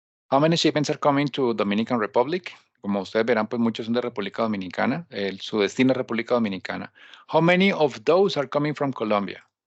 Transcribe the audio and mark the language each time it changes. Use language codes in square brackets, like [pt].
[en] How many shipments are coming to Dominican Republic? [es] Como ustedes verán, pues muchos son de República Dominicana. Su destino es República Dominicana. [en] How many of those are coming from Colombia?